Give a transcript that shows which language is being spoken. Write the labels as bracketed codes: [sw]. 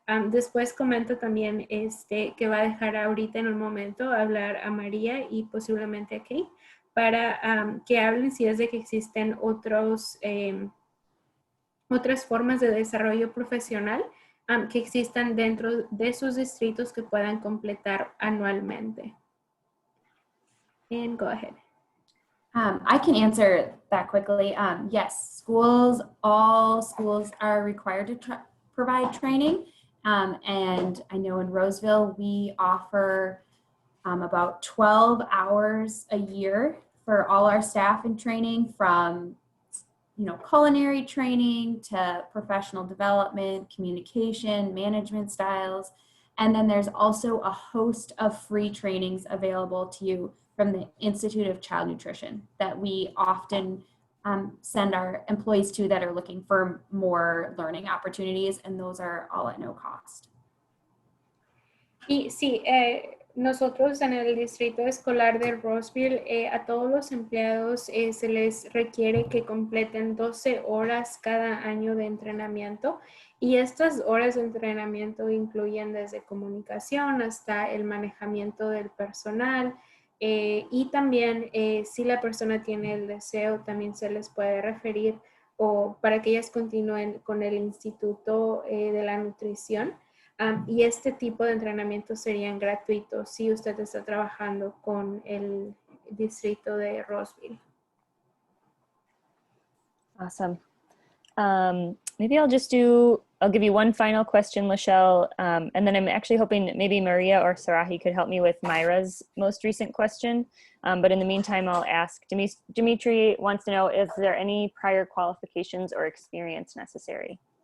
[es] Después comento también que va a dejar ahorita en un momento hablar a María y posiblemente a Kate para que hablen si es de que existen otras formas de desarrollo profesional que existan dentro de sus distritos que puedan completar anualmente. [en] And go ahead. I can answer that quickly. Yes, all schools are required to provide training. And I know in Roseville, we offer about 12 hours a year for all our staff in training, from culinary training to professional development, communication, management styles. And then there's also a host of free trainings available to you from the Institute of Child Nutrition that we often send our employees to that are looking for more learning opportunities, and those are all at no cost. [es] Y sí, nosotros en el distrito escolar de Roseville, a todos los empleados se les requiere que completen 12 horas cada año de entrenamiento, y estas horas de entrenamiento incluyen desde comunicación hasta el manejamiento del personal, y también si la persona tiene el deseo, también se les puede referir o para que ellas continúen con el Instituto de la Nutrición. Y este tipo de entrenamiento serían gratuitos si usted está trabajando con el distrito de Roseville. [en] Awesome. Maybe I'll give you one final question, Lachelle, and then I'm actually hoping that maybe Maria or Sarahi could help me with Myra's most recent question. But in the meantime, I'll ask, Dimitri wants to know, is there any prior qualifications or experience necessary?